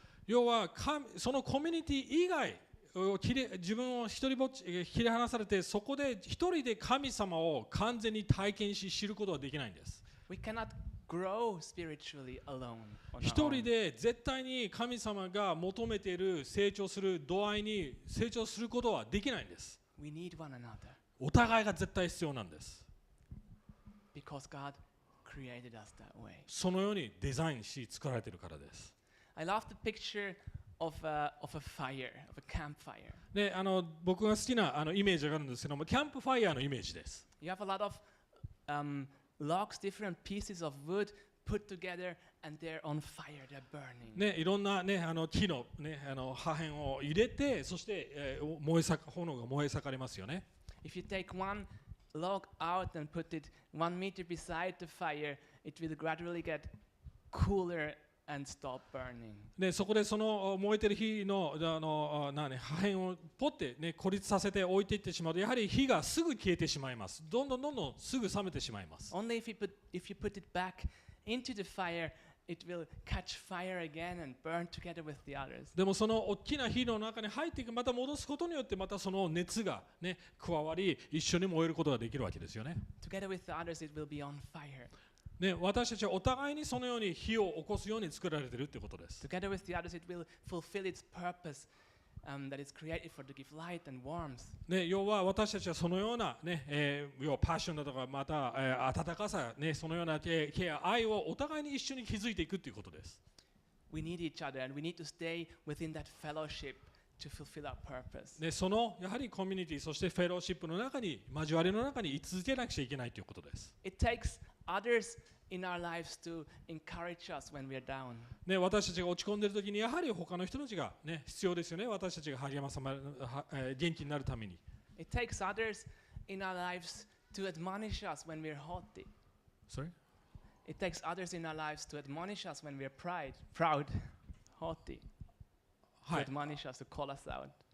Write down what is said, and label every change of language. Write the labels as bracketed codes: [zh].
[ja] 要はそのコミュニティ以外自分を一人ぼっち切り離されて、そこで一人で神様を完全に体験し知ることはできないんです。 [en] We cannot grow spiritually alone. [ja] 一人で絶対に神様が求めている成長する度合いに成長することはできないんです。 [en] We need one another. [ja] お互いが絶対必要なんです。 [en] Because God created us that way. [ja] そのようにデザインし作られているからです。 [en] I love the picture of a fire, of a campfire. [ja] で、僕が好きなイメージがあるんですけども、キャンプファイヤーのイメージです。 [en] You have a lot of logs, different pieces of wood put together, and they're on fire, they're burning. [ja] ね、いろんなね木のね破片を入れて、そして炎が燃え盛りますよね。 [en] If you take one log out and put it 1 meter beside the fire, it will gradually get cooler and stop burning. [ja] でそこでその燃えてる火の破片をポッてね孤立させて置いていってしまうと、やはり火がすぐ消えてしまいます。どんどんすぐ冷めてしまいます。 [en] Only if you put it back into the fire, it will catch fire again and burn together with the others. [ja] でもその大きな火の中に入っていく、また戻すことによってまたその熱がね加わり、一緒に燃えることができるわけですよね。 [en] Together with the others, it will be on fire. [ja] ね、私たちはお互いにそのように火を起こすように作られているということです。 [en] Together with the others, it will fulfill its purpose that is created for to give light and warmth. [ja] ね、要は私たちはそのような、ね要はパッションだとかまた、温かさ、ね、そのようなケア、愛をお互いに一緒に築いていくということです。 [en] We need each other and we need to stay within that fellowship to fulfill our purpose. [ja] ね、そのやはりコミュニティ、そしてフェローシップの中に、交わりの中に居続けなくちゃいけないということです。 [en] It takes others in our lives to encourage us when we are down. [ja] ね、私たちが落ち込んでいるときにやはり他の人たちが、ね、必要ですよね。私たちが励まさま元気になるために。 [en] It takes others in our lives to admonish us when we're haughty. Sorry? It takes others in our lives to admonish us when we're proud, haughty. [ja] は [en] To [ja] い。 [en] admonish us, to call us out.